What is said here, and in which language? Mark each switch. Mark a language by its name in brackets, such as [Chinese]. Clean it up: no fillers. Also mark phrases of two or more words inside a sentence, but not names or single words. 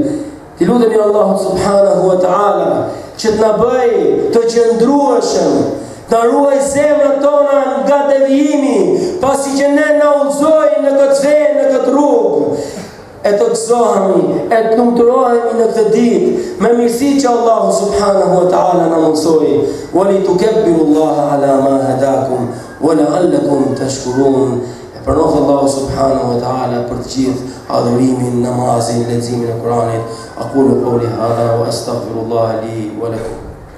[Albanian] Ti lutemi [Arabic] الله سبحانه وتعالى [Albanian] që të na bëj të qëndrueshëm, të ruaj zemrat tona nga devijimi, pasi që ne na udhëzoi në këtë fe, në këtë rrugë, e të gëzohemi, e të lumturohemi në këtë ditë me mirësi që [Arabic] الله سبحانه وتعالى [Albanian] na mundsoi. [Arabic] ولتكبروا الله على ما هداكم ولعلكم تشكرون. [Albanian] Përnof [Arabic] الله سبحانه وتعالى [Albanian] për të gjithë adhurimin, namazin, leximin e Kuranit. [Arabic] أقول قولي هذا وأستغفر الله لي ولكم.